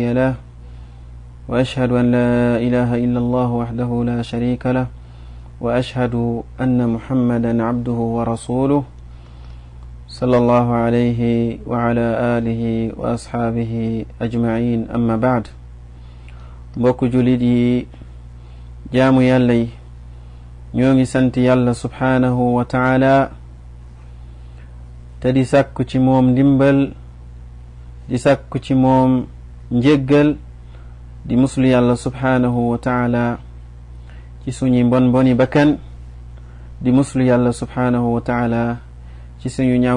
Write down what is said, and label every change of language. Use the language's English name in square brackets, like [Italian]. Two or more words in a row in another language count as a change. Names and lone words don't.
[Arabic] له وأشهد أن لا إله إلا الله وحده لا شريك له وأشهد أن محمدا عبده ورسوله صلى الله عليه وعلى آله وأصحابه أجمعين أما بعد [Wolof] mbokk julit yi jaamu yàlla yi ñoo ngi sant yàlla [Arabic] سبحانه وتعالى te di sàkku ci moom ndimbal di sàkku ci moom njéggal di muslu yàlla سبحانه وتعالى ci suñu mboni bakkan di muslu yàlla سبحانه وتعالى ci suñu ñaaw